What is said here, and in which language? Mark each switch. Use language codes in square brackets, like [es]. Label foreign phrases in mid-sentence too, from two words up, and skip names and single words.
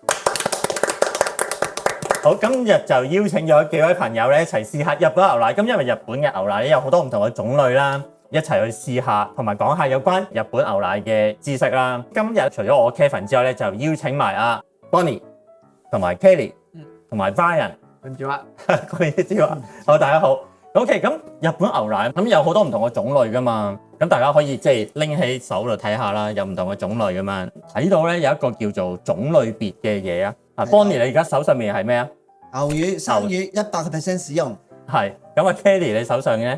[yue] 好，今日就邀請咗幾位朋友咧一齊試下日本牛奶。咁因為日本嘅牛奶咧有好多唔同嘅種類啦，一齊去試下，同埋講下有關日本牛奶嘅知識啦。今日除咗我 Kevin 之外咧，就邀請埋阿 Bonnie 同埋 Kelly 同埋 Brian。 [ja] こんにちは。こんにちは。 [yue] 好，大家好。OK， 咁日本牛奶咁有好多唔同嘅種類噶嘛，咁大家可以即係拎起手度睇下啦，有唔同嘅種類噶嘛。睇到咧有一個叫做種類別嘅嘢啊。Bonnie， 你而家手上面係咩啊？ [ja] 牛乳、生乳100% 使用。 [yue] 係。咁啊 Kelly， 你手上嘅咧？